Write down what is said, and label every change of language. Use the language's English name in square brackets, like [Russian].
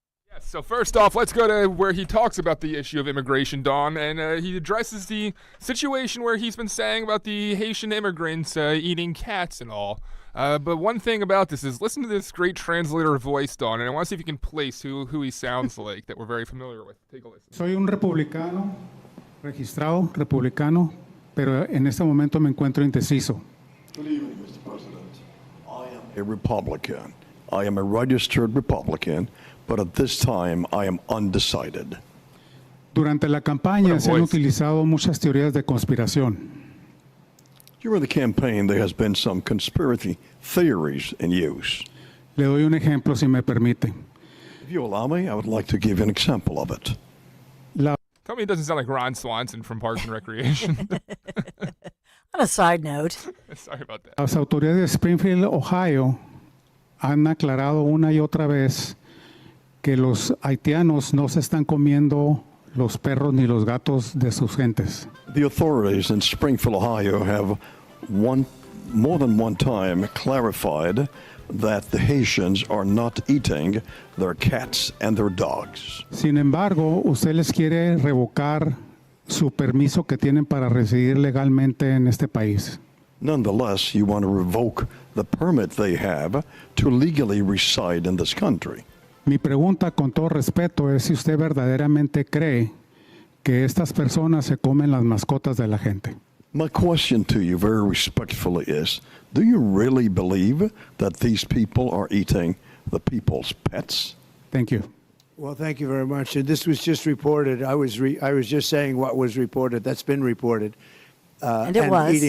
[English] Yes, so first off, let's go to where he talks about the issue of immigration, Dawn, and he addresses the situation where he's been saying about the Haitian immigrants eating cats and all. But one thing about this is, listen to this great translator voice, Dawn, and I want to see if you can place who he sounds like that we're very familiar with. Take a listen. [Spanish] Soy un republicano, registrado republicano, pero en este momento me encuentro indeciso. [English] Good evening, Mr. President. I am a Republican. I am a registered Republican, but at this time I am undecided. [Spanish] Durante la campaña se han utilizado muchas teorías de conspiración. [English] During the campaign, there has been some conspiracy theories in use. [Spanish] Le doy un ejemplo, si me permite. [English] If you allow me, I would like to give you an example of it. Tell me it doesn't sound like Ron Swanson from Parks and Recreation. On a side note. Sorry about that. [Spanish] Las autoridades de Springfield, Ohio, han aclarado una y otra vez que los haitianos no se están comiendo los perros ni los gatos de sus gentes. [English] The authorities in Springfield, Ohio have more than one time clarified that the Haitians are not eating their cats and their dogs. [Spanish] Sin embargo, usted les quiere revocar su permiso que tienen para residir legalmente en este país. [English] Nonetheless, you want to revoke the permit they have to legally reside in this country. [Spanish] Mi pregunta, con todo respeto, es si usted verdaderamente cree que estas personas se comen las mascotas de la gente. [English] My question to you very respectfully is, do you really believe that these people are eating the people's pets? Thank you. Well, thank you very much. And this was just reported. I was just saying what was reported. That's been reported. And it was.